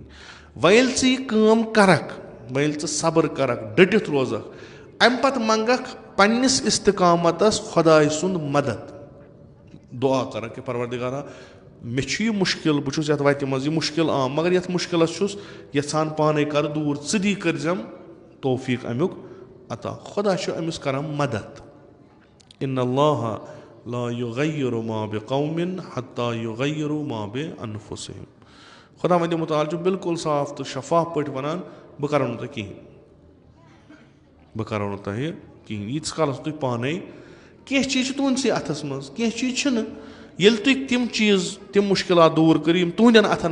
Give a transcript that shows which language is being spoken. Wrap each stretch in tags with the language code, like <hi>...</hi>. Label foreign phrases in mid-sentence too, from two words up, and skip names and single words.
<ks>وۄنۍ ییٚلہِ ژٕ یہِ کٲم کَرکھ وۄنۍ ییٚلہِ ژٕ صبر کَرکھ ڈٔٹِتھ روزکھ اَمہِ پَتہٕ منٛگکھ پنٛنِس اِستِقامتَس خۄداے سُنٛد مدد دُعا کَرکھ کہِ پَروَردِگارا مےٚ چھُ یہِ مُشکِل بہٕ چھُس یَتھ وَتہِ منٛز یہِ مُشکِل آمُت مگر یَتھ مُشکِلَس چھُس یَژھان پانَے کَرٕ دوٗر ژٕ دی کٔرۍزٮ۪م توفیٖق اَمیُک عطا. خۄدا چھُ أمِس کَران مدد.</ks> <ar>اِنَ اللّٰہِ لا یُغَیِّرُ ما بِقَوْمٍ حَتّىٰ یُغَیِّرُ ما بِأَنفُسِہِم.</ar> <ks>خۄداوندِ مُتعال چھُ بِلکُل صاف تہٕ شفاف پٲٹھۍ وَنان بہٕ کَرو نہٕ تۄہہِ کِہیٖنۍ بہٕ کَرو نہٕ تۄہہِ کِہیٖنۍ ییٖتِس کالَس تُہۍ پانَے کینٛہہ چیٖز چھِ تُہٕنٛدسٕے اَتھَس منٛز کینٛہہ چیٖز چھِنہٕ ییٚلہِ تُہۍ تِم چیٖز تِم مُشکِلات دوٗر کٔرِو یِم تُہنٛدٮ۪ن اَتھَن</ks>